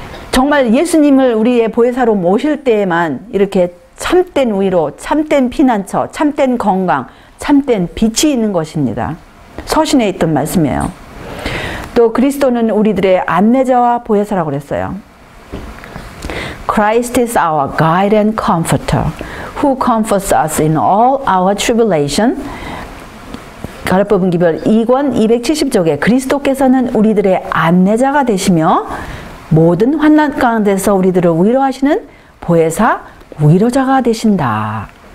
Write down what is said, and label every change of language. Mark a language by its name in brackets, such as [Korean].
[Korean] 정말 예수님을 우리의 보혜사로 모실 때에만 이렇게 참된 위로, 참된 피난처, 참된 건강, 참된 빛이 있는 것입니다. 서신에 있던 말씀이에요. 또 그리스도는 우리들의 안내자와 보혜사라고 그랬어요. [English] Christ is our guide and comforter, who comforts us in all our tribulation. [Korean] 가르법은 기별 2권 270쪽에 그리스도께서는 우리들의 안내자가 되시며 모든 환난 가운데서 우리들을 위로하시는 보혜사, 위로자가 되신다.